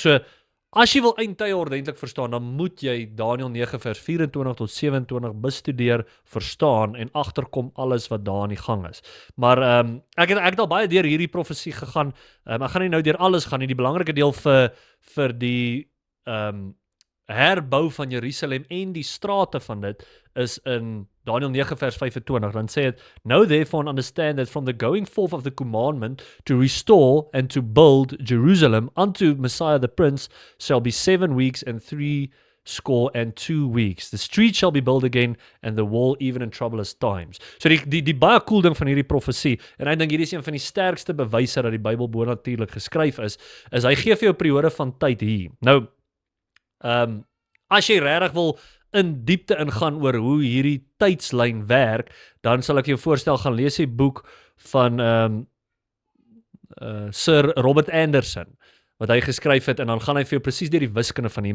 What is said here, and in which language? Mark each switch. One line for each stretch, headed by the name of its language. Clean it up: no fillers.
Afrikaans: So as jy wil eindtye ordentlik verstaan, dan moet jy Daniël 9 vers 24 tot 27 bestudeer, verstaan en agterkom alles wat daar aan die gang is. Maar ek het al baie deur hierdie profesie gegaan. Ek gaan nie nou deur alles gaan nie. Die belangrike deel vir die herbou van Jerusalem en die strate van dit is in Daniël 9 vers 25. Dan sê dit,
English: "Know therefore and understand that from the going forth of the commandment to restore and to build Jerusalem unto Messiah the Prince shall be 7 weeks and 62 weeks. The street shall be built again and the wall even in troublous times."
Afrikaans: So die baie cool ding van hierdie profesie, en ek dink hierdie is een van die sterkste bewyse dat die Bybel bonatuurlik geskryf is hy gee vir jou 'n periode van tyd hier. Nou, as jy regtig wil in diepte ingaan oor hoe hierdie tydslyn werk, dan sal ek jou voorstel gaan lees die boek van Sir Robert Anderson, wat hy geskryf het, en dan gaan hy vir jou presies deur die wiskunde van hier.